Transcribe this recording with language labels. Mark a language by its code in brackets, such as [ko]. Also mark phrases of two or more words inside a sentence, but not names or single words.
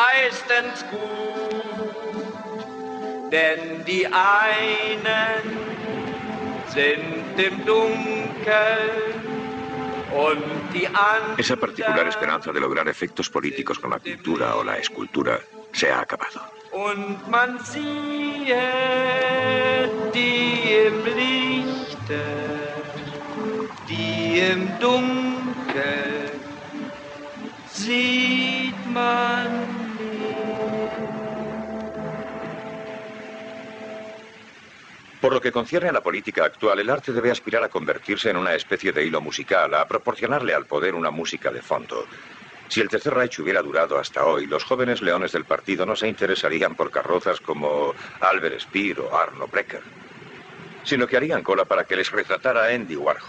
[de] meistens gut, denn die einen sind im Dunkeln und die anderen... [es] Esa particular esperanza de lograr efectos políticos con la pintura o la escultura se ha acabado. [de] Und man sieht die im Lichte, die im Dunkeln sieht man nicht. [es] Por lo que concierne a la política actual, el arte debe aspirar a convertirse en una especie de hilo musical, a proporcionarle al poder una música de fondo. Si el Tercer Reich hubiera durado hasta hoy, los jóvenes leones del partido no se interesarían por carrozas como Albert Speer o Arno Breker, sino que harían cola para que les retratara Andy Warhol.